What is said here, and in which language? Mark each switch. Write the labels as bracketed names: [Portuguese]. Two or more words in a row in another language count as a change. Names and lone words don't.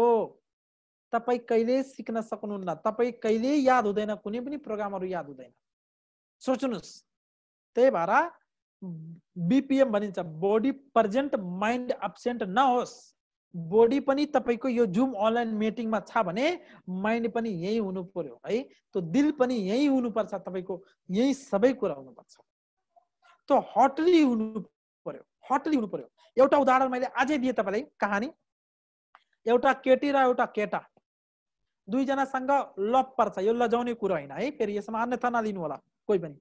[Nepali] तपाई कहिले सिक्न सक्नुहुन्न, तपाई कहिले याद हुँदैन, कुनै पनि प्रोग्रामहरु याद हुँदैन। सोच्नुस्, त्यही भएर बीपीएम भनिन्छ, [English] body present mind absent [Nepali] नहोस्। बॉडी पनि तपाईको यो [English] Zoom online meeting [Nepali] छ भने माइन्ड पनि यही हुनु पर्यो है, तो दिल पनि यही हुनु पर्छ, तपाईको यही सबै कुरा हुनु पर्छ। तो हटली हुनु पर्यो, हटली हुनु पर्यो। एउटा उदाहरण मैले अझै दिए तपाईलाई कहानी। एउटा केटी र एउटा केटा दुई जनासँग लभ पर्छ, यो लजाउने कुरा हैन है, फेरि यसमा अन्यथा नलिनु होला कोही पनि।